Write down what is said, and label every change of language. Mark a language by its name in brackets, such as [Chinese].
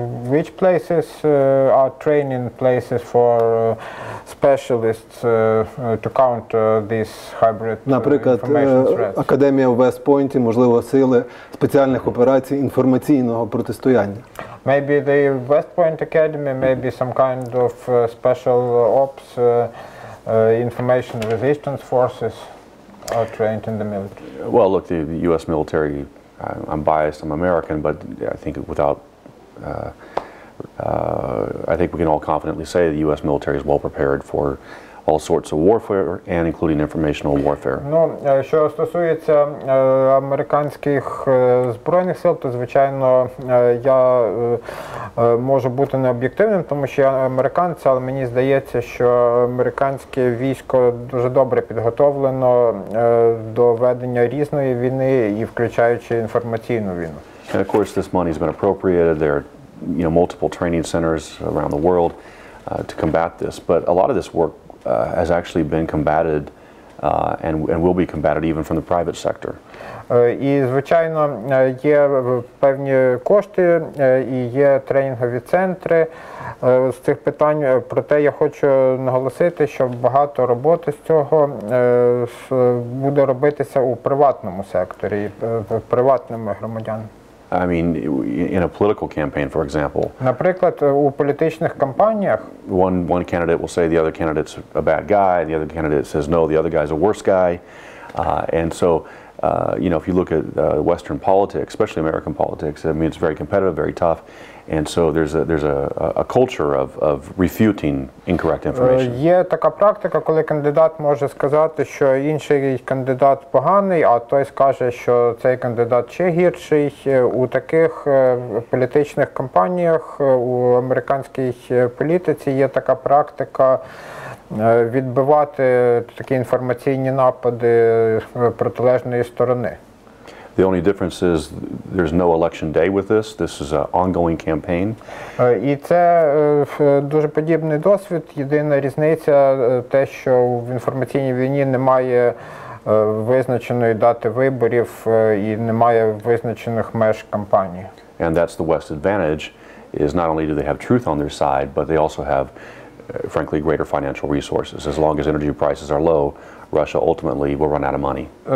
[English] Which places are training places for specialists to counter these hybrid [Ukrainian] Наприклад, [English] information threats? [Ukrainian] Академія в Вест-Пойнті, можливо, сили спеціальних операцій інформаційного протистояння. [English] Maybe the West Point Academy, maybe some kind of special ops, information resistance forces are trained in the military. Well, look, the U.S. military, I'm biased, I'm American, but I think I think we can all confidently say the U.S. military is well prepared for all sorts of warfare, and including informational warfare. [Ukrainian] Що стосується американських збройних сил, то, звичайно, я можу бути необ'єктивним, тому що я американець, але мені здається, що американське військо дуже добре підготовлено до ведення різної війни, і включаючи інформаційну війну. [English] And of course, this money has been appropriated. There are multiple training centers around the world to combat this, but a lot of this work has actually been combated and will be combated even from the private sector. [Ukrainian] І, звичайно, є певні кошти і є тренінгові центри з цих питань. Проте я хочу наголосити, що багато роботи з цього буде робитися у приватному секторі, приватними громадянами. [English] I mean, in a political campaign, for example. [Ukrainian] Наприклад, у політичних кампаніях [English] one candidate will say the other candidate's a bad guy, the other candidate says no, the other guy's a worse guy. And so, if you look at Western politics, especially American politics, I mean, it's very competitive, very tough. And so there's a culture of refuting incorrect information. [Ukrainian] Є така практика, коли кандидат може сказати, що інший кандидат поганий, а той скаже, що цей кандидат ще гірший. У таких політичних кампаніях, у американській політиці є така практика відбивати такі інформаційні напади протилежної сторони. [English] The only difference is there's no election day with this. This is an ongoing campaign. [Ukrainian] І це дуже подібний досвід. Єдина різниця те, що в інформаційній війні немає визначеної дати виборів і немає визначених меж кампанії. [English] And that's the West's advantage, is not only do they have truth on their side, but they also have, frankly, greater financial resources. As long as energy prices are low, Russia ultimately will run out of money.